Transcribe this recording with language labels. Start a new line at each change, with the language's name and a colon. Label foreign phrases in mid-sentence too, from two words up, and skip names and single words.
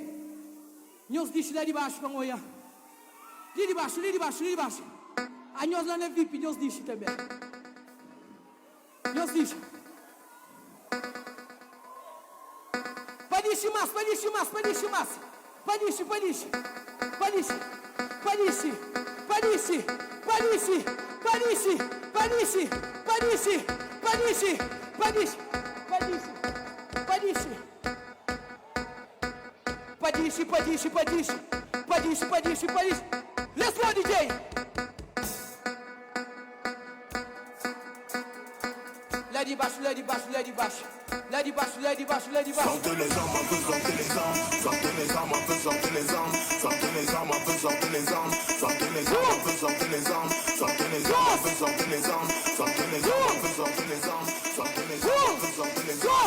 Portuguese: Nós deixamos lá de baixo para olhar. Ali de baixo, ali de baixo, ali de baixo. A nós lá na VIP, nós deixamos também. Nós deixamos. Padisce mais, padisce mais, padisce mais. Padisce, padisce. Padisce, padisce, padisce, padisce, padisce, padisce, padisce, padisce, padisce, padisce, padisce. Padisce, padisce, padisce, padisce, padisce, padisce.
English: Let's go, DJ.
Portuguese: Lá de baixo, lá de baixo, lá de baixo. Lá de baixo, lá de baixo, lá de baixo.
French: Sortez les armes, un peu sortez les armes. Sortez les armes, un peu sortez les armes. Sortez les armes, un peu sortez les armes. Sortez les armes, un peu sortez les armes. Sortez les armes, un peu sortez les armes. Sortez les armes, un peu sortez les armes. Sortez les armes, un peu sortez les armes.